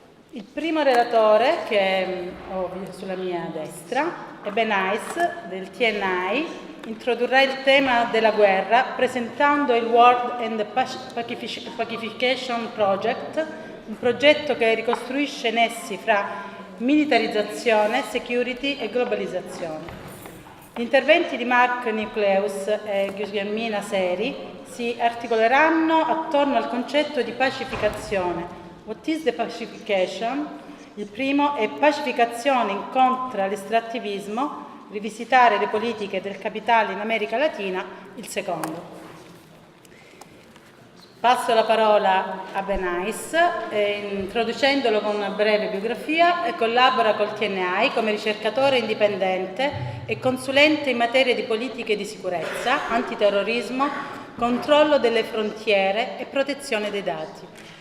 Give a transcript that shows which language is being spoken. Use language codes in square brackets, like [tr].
[it] Il primo relatore, che ho sulla mia destra, è Ben Ice del TNI, introdurrà il tema della guerra presentando il World and the Pacification Project, un progetto che ricostruisce nessi fra militarizzazione, security e globalizzazione. Gli interventi di Mark Nucleus e Guglielmina Seri si articoleranno attorno al concetto di pacificazione. [en] What is the pacification? [it] Il primo è pacificazione contro l'estrattivismo, rivisitare le politiche del capitale in America Latina, il secondo. Passo la parola a Ben Ice, introducendolo con una breve biografia, e collabora col TNI come ricercatore indipendente e consulente in materia di politiche di sicurezza, antiterrorismo, controllo delle frontiere e protezione dei dati.